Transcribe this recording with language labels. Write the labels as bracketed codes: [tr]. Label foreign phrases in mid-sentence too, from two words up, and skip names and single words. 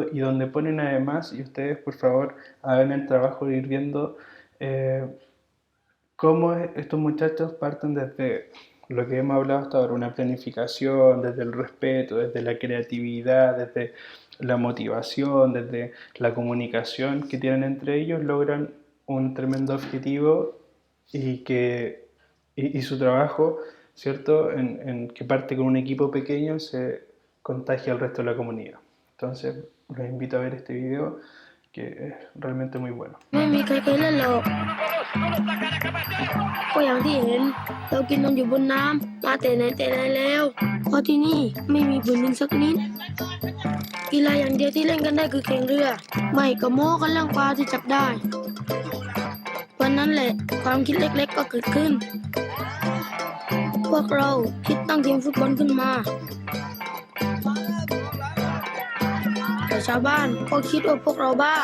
[es] Y donde ponen además, y ustedes por favor hagan el trabajo de ir viendo cómo estos muchachos parten desde lo que hemos hablado hasta ahora, una planificación, desde el respeto, desde la creatividad, desde la motivación, desde la comunicación que tienen entre ellos, logran un tremendo objetivo y su trabajo, ¿cierto?, en que parte con un equipo pequeño se contagia al resto de la comunidad. Entonces, los invito a ver este video que es realmente muy bueno. [th] ไม่มีใครเคยเล่นหรอกก็อย่างที่เห็นเรากินนมอยู่บนน้ำมาแต่ไหนแต่ไรแล้วเพราะที่นี่ไม่มีพื้นดินสักนิดกีฬาอย่างเดียวที่เล่นกันได้คือแข่งเรือไม่ก็โม้กันเรื่องปลาที่จับได้วันนั้นแหละความคิดเล็กๆก็เกิดขึ้นพวกเราคิดตั้งทีมฟุตบอลขึ้นมาแต่ชาวบ้านก็คิดว่าพวกเราบ้า